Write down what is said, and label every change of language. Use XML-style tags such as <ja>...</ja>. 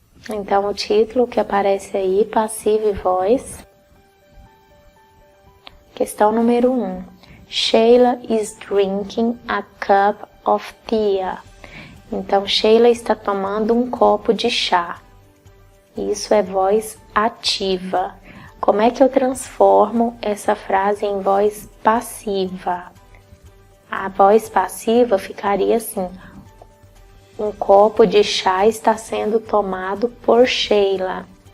<pt>Então, o título que aparece aí,</pt> <en>passive voice.</en> <pt>Questão número 1.</pt> <en>Sheila is drinking a cup of tea.</en> <pt>Então, Sheila está tomando um copo de chá. Isso é voz ativa. Como é que eu transformo essa frase em voz passiva? A voz passiva ficaria assim: um copo de chá está sendo tomado por Sheila.</pt>